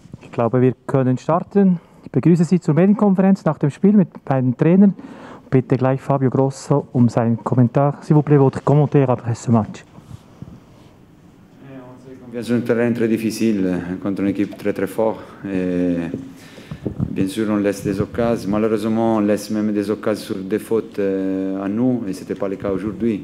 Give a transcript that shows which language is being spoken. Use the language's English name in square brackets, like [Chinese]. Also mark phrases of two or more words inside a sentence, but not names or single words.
[German] Ich glaube, wir können starten. Ich begrüße Sie zur Medienkonferenz nach dem Spiel mit beiden Trainern. Bitte gleich Fabio Grosso um seinen Kommentar. [French] S'il vous plaît, votre commentaire après ce match. On vient sur un terrain très difficile contre une équipe très très forte. Et bien sûr, on laisse des occasions. Malheureusement, on laisse même des occasions sur des fautes à nous, et ce n'était pas le cas aujourd'hui.